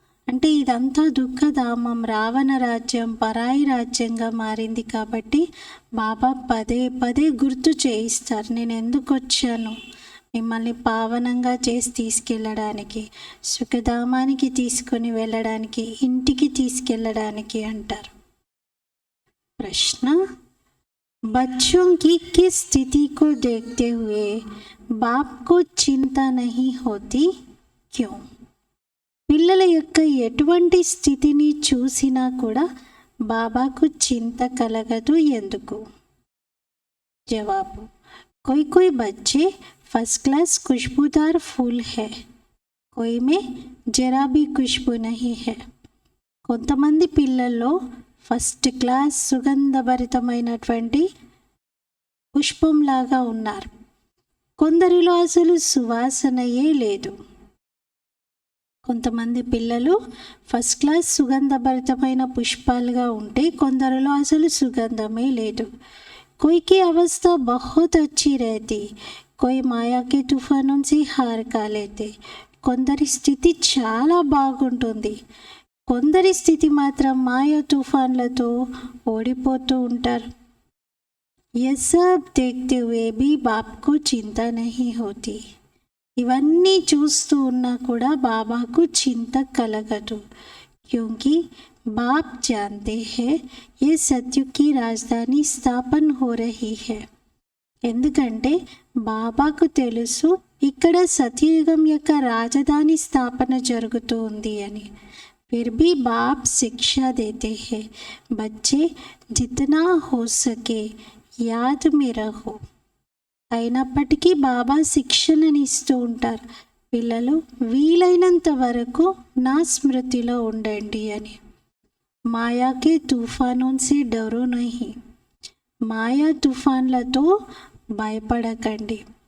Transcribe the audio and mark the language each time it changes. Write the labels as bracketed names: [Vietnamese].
[Telugu] అంటే ఇదంతా దుఃఖధామం, రావణ రాజ్యం పరాయి రాజ్యంగా మారింది. కాబట్టి బాబా పదే పదే గుర్తు చేయిస్తారు, నేను ఎందుకు వచ్చాను, మిమ్మల్ని పావనంగా చేసి తీసుకెళ్ళడానికి, సుఖధామానికి తీసుకొని వెళ్ళడానికి, ఇంటికి తీసుకెళ్ళడానికి అంటారు. [Hindi] ప్రశ్న, बच्चों की किस स्थिति को देखते हुए बाप को चिंता नहीं होती, क्यों? [Telugu] పిల్లల యొక్క ఎటువంటి స్థితిని చూసినా కూడా బాబాకు చింత కలగదు, ఎందుకు? [Hindi] జవాబు, कोई कोई बच्चे फर्स्ट क्लास खुशबूदार फूल है, कोई में जरा भी खुशबू नहीं है. [Telugu] కొంతమంది పిల్లల్లో ఫస్ట్ క్లాస్ సుగంధభరితమైనటువంటి పుష్పంలాగా ఉన్నారు, కొందరిలో అసలు సువాసనయే లేదు. కొంతమంది పిల్లలు ఫస్ట్ క్లాస్ సుగంధభరితమైన పుష్పాలుగా ఉంటే కొందరిలో అసలు సుగంధమే లేదు. [Hindi] కోయికి అవస్థ బహుత్ అచ్చి रहती, कोई माया के तूफानों से हार का लेते. [Telugu] కొందరి స్థితి చాలా బాగుంటుంది, కొందరి స్థితి మాత్రం మాయ తుఫాన్లతో ఓడిపోతూ ఉంటారు. [Hindi] ये सब देखते हुए भी बाप को चिंता नहीं होती. [Telugu] ఇవన్నీ చూస్తూ ఉన్నా కూడా బాబాకు చింత కలగదు. [Hindi] क्योंकि बाप जानते हैं ये सत्युग की राजधानी स्थापन हो रही है. [Telugu] ఎందుకంటే బాబాకు తెలుసు ఇక్కడ సత్యయుగం యొక్క రాజధాని స్థాపన జరుగుతూ ఉంది అని. [Hindi] फिर भी बाप शिक्षा देते हैं, बच्चे जितना हो सके याद में रहो. [Telugu] అయినప్పటికీ బాబా శిక్షణని ఇస్తూ ఉంటారు, పిల్లలు వీలైనంత వరకు నా స్మృతిలో ఉండండి అని. [Hindi] మాయాకే తుఫానోన్సే డరో నహి, [Telugu] మాయా తుఫాన్లతో భయపడకండి.